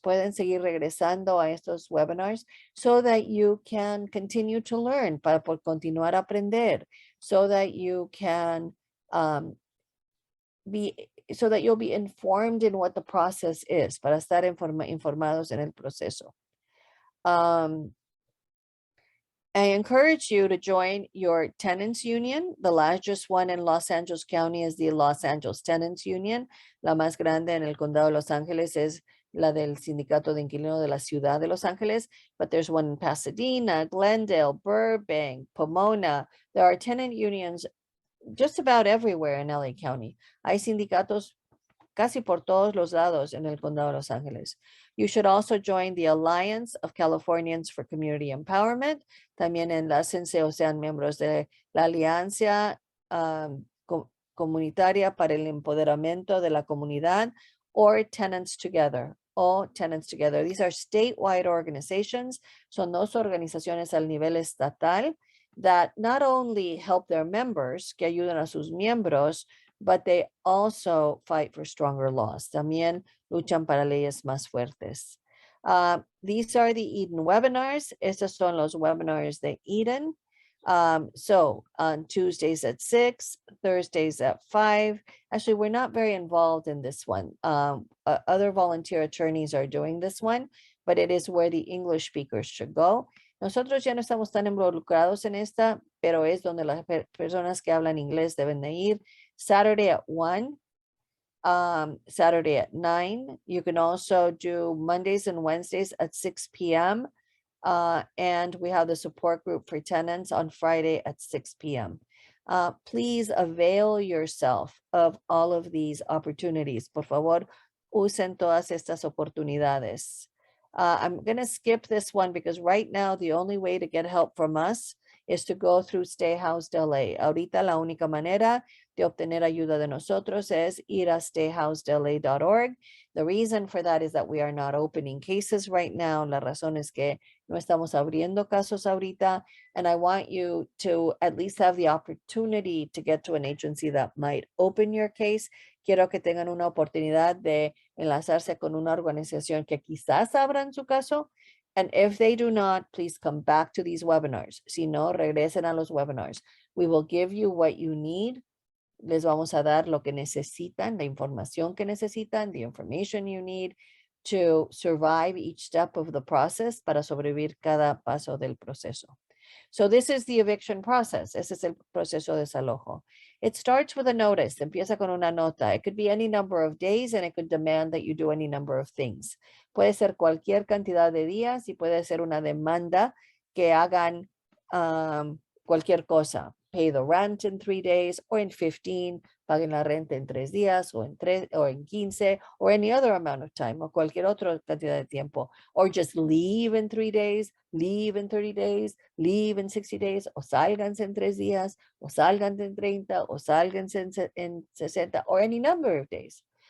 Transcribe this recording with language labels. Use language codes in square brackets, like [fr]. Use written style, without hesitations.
[es] Pueden seguir regresando a estos webinars [en] so that you can continue to learn, [es] para continuar a aprender, [en] so that you can so that you'll be informed in what the process is, [es] para estar informados en el proceso. [en] I encourage you to join your tenants union. The largest one in Los Angeles County is the Los Angeles Tenants Union. [es] La más grande en el condado de Los Ángeles es la del sindicato de inquilinos de la ciudad de Los Ángeles, [en] but there's one in Pasadena, Glendale, Burbank, Pomona. There are tenant unions just about everywhere in LA County. [es] Hay sindicatos casi por todos los lados en el condado de Los Ángeles. [en] You should also join the Alliance of Californians for Community Empowerment. [es] También enlácense o sean miembros de la Alianza Comunitaria para el Empoderamiento de la Comunidad, or Tenants Together, o Tenants Together. [en] These are statewide organizations. [es] Son dos organizaciones al nivel estatal [en] that not only help their members, [es] que ayudan a sus miembros, [en] but they also fight for stronger laws. [es] También luchan para leyes más fuertes. [en] These are the EDN webinars. [es] Estos son los webinars de EDN. [en] So on Tuesdays at 6, Thursdays at 5. Actually, we're not very involved in this one. Other volunteer attorneys are doing this one, but it is where the English speakers should go. [es] Nosotros ya no estamos tan involucrados en esta, pero es donde las personas que hablan inglés deben de ir. [en] Saturday at 1, Saturday at 9. You can also do Mondays and Wednesdays at 6 p.m. And we have the support group for tenants on Friday at 6 p.m. Please avail yourself of all of these opportunities. [es] Por favor, usen todas estas oportunidades. [en] I'm going to skip this one because right now the only way to get help from us is to go through Stay Housed LA. [es] Ahorita la única manera de obtener ayuda de nosotros es ir a stayhousedla.org. [en] The reason for that is that we are not opening cases right now. [es] La razón es que no estamos abriendo casos ahorita. [en] And I want you to at least have the opportunity to get to an agency that might open your case. [es] Quiero que tengan una oportunidad de enlazarse con una organización que quizás abran su caso. [en] And if they do not, please come back to these webinars. [es] Si no, regresen a los webinars. [en] We will give you what you need. [es] Les vamos a dar lo que necesitan, la información que necesitan, [en] the information you need to survive each step of the process, [es] para sobrevivir cada paso del proceso. [en] So this is the eviction process. [es] Ese es el proceso de desalojo. [en] It starts with a notice. [es] Empieza con una nota. [en] It could be any number of days and it could demand that you do any number of things. [es] Puede ser cualquier cantidad de días y puede ser una demanda que hagan cualquier cosa. [en] Pay the rent in 3 days or in 15, [es] paguen la renta en 3 días o en 15 [en] or any other amount of time [es] o cualquier otra cantidad de tiempo, [en] or just leave in 3 days, leave in 30 days, leave in 60 days, [es] o sálganse en 3 días, o sálganse en 30, o sálganse en 60, [en] or any number of days.